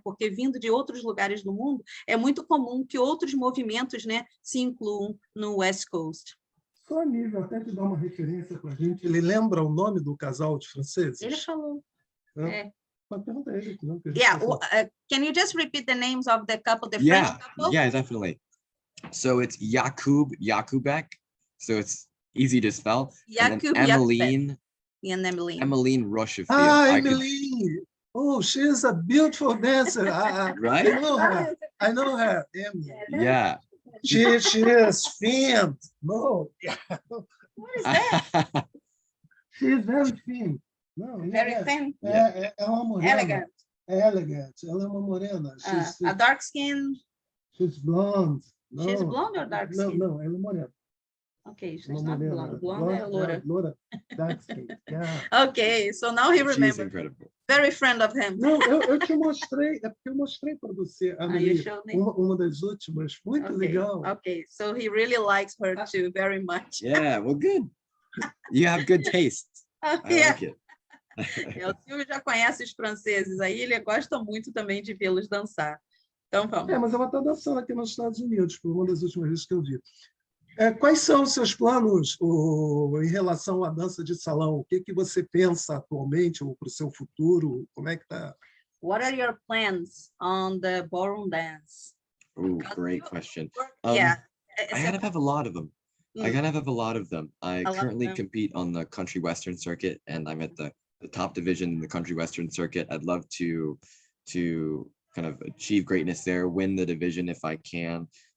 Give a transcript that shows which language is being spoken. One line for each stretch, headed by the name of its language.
Portuguese: Porque vindo de outros lugares do mundo, é muito comum que outros movimentos, né, se incluam no West Coast. Só a nível, até te dar uma referência para a gente. Ele lembra o nome do casal de franceses? Ele falou. Mas pergunta a ele. Não,
English: yeah. Can you just repeat the names of the couple, the Yeah, French couple? yeah, definitely. So it's Jakubek. So it's easy to spell. And then Emmeline. And Emmeline. Emmeline Rochefort. Emmeline. Oh, she is a beautiful dancer. Right? I know her. Emily. Yeah. She is thin. No. What is that? She is very thin. No, Very thin.
Portuguese: É uma morena.
English: Elegant.
Portuguese: Elegant. Ela é uma morena.
English: A dark skin. She's blonde. No. She's blonde or dark skin?
Portuguese: Não, ela é morena.
English: Okay, she's not blonde. Blonde
Portuguese: é loura.
English: Loura. Dark skin. Yeah. Okay, so now he remembers. She's incredible. Very friend of him.
Portuguese: Não, eu te mostrei, é porque eu mostrei para você, Amelie, uma das últimas, muito legal.
English: Okay, so he really likes her too, very much. Yeah, well, good. You have good taste. I like it.
Portuguese: O Silvio já conhece os franceses, aí ele gosta muito também de vê-los dançar. Então vamos. Mas ela está dançando aqui nos Estados Unidos, por uma das últimas vezes que eu vi. Quais são os seus planos em relação à dança de salão? O que você pensa atualmente ou para o seu futuro? Como é que está?
English: What are your plans on the ballroom dance? Oh, great question. Yeah. I kind of have a lot of them. I kind of have a lot of them. I currently compete on the country western circuit, and I'm at the top division in the country western circuit. I'd love to kind of achieve greatness there, win the division if I can.